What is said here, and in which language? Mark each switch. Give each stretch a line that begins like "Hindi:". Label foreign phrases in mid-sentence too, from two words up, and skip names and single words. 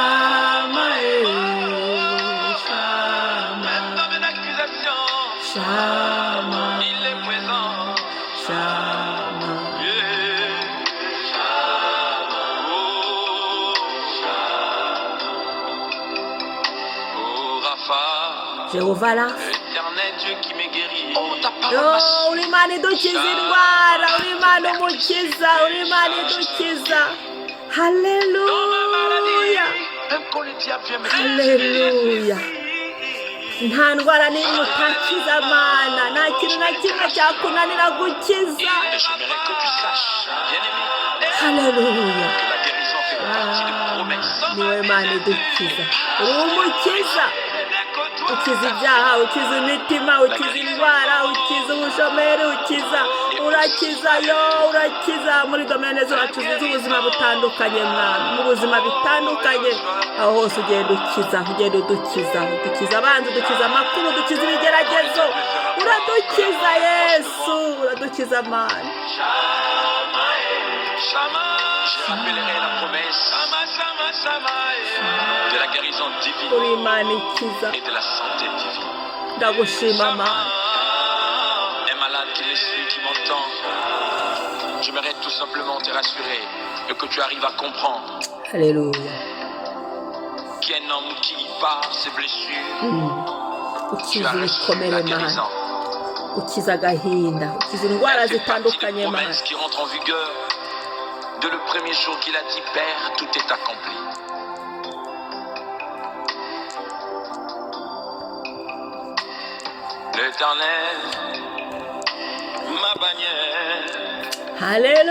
French: Même dans mes accusations, il est présent. Oh Rapha, Jehova Rafa, éternel Dieu qui me guérit. Oh ta parole yo, m'assure.
Kinyarwanda: uri Imana idukiza indwara, uri Imana umukiza, uri Imana idukiza.
French: Dans ma maladie, Haleluya, même quand le diable vient me haleluya.
Kinyarwanda: Nta ndwara n'imwe utakiza Mana, nta kintu na kimwe cyakunanira gukiza.
French: Et j'aimerais que tu saches, bien-aimé, Haleluya, que la guérison fait partie des promesses.
Kinyarwanda: niwe Mana idukiza, uri umukiza. Ukiza ibyaha, ukiza imitima, ukiza indwara, ukiza ubushomeri, urakiza yo, urakiza muri domene zacu z'ubuzima butandukanye Mwana, mu buzima bitandukanye. Aho hose ugenda ukiza, ugenda udukiza abanzi, udukiza amakuru, udukiza ibigeragezo, uradukiza Yesu, uradukiza Mana.
French: Je rappellerai la promesse de la guérison divine
Kinyarwanda: Uri Imana ikiza,
French: et de la santé divine.
Kinyarwanda: ndagushima Mana.
French: Un malade qui me suit, qui m'entend, j'aimerais tout simplement te rassurer et que tu arrives à comprendre Haleluya, qu'il y a un homme qui, par ses blessures, tu
Kinyarwanda: ukiza
French: as reçu
Kinyarwanda: ibikomere
French: la
Kinyarwanda: Mana,
French: guérison.
Kinyarwanda: ukiza agahinda, ukiza indwara
French: Elle fait partie des
Kinyarwanda: zitandukanye Mana.
French: promesses qui rentrent en vigueur de le premier jour qu'il a dit, Père, tout est accompli. L'Éternel, ma bannière,